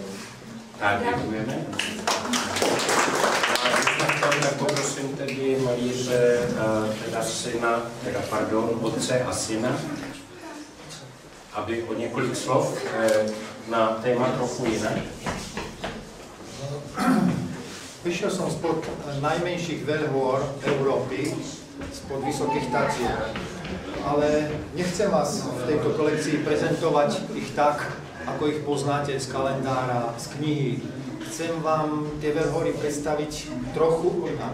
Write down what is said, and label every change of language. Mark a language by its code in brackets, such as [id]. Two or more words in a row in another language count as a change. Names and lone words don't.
[cs] Tak, děkujeme. Tak poprosím tedy malíře, otce a syna, aby o několik slov na téma trochu jinak. [sk] Vyšiel som spod najmenších veľhôr Európy, spod Vysokých Tatier, ale nechcem vás v tejto kolekcii prezentovať ich tak, ako ich poznáte z kalendára, z knihy. Chcem vám tie veľhory predstaviť trochu inak.